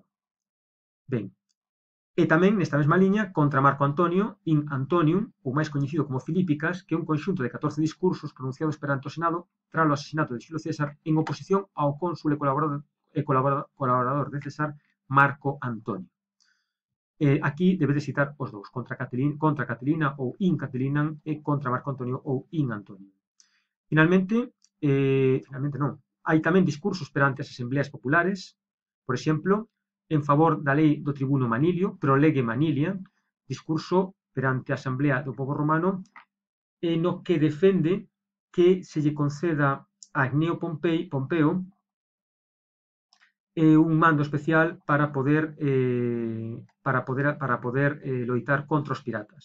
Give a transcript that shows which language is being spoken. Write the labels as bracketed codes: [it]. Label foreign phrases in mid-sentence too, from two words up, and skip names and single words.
[gl] Ben, e tamén, nesta mesma liña, contra Marco Antonio, [la] in Antonium, [gl] ou máis coñecido como Filípicas, que é un conxunto de 14 discursos pronunciados perante o Senado tras o asesinato de Xulio César en oposición ao cónsul e colaborador de César, Marco Antonio. Aquí debedes citar os dous, contra Catilina ou [la] in Catilinan [gl] e contra Marco Antonio ou [la] in Antonio. [gl] Finalmente non, hai tamén discursos perante as asembleas populares, por exemplo, en favor da lei do tribuno Manilio, [la] pro lege Manilia, [gl] discurso perante a asamblea do pobo romano, no que defende que se lle conceda a Gneo Pompeo un mando especial para poder loitar contra os piratas.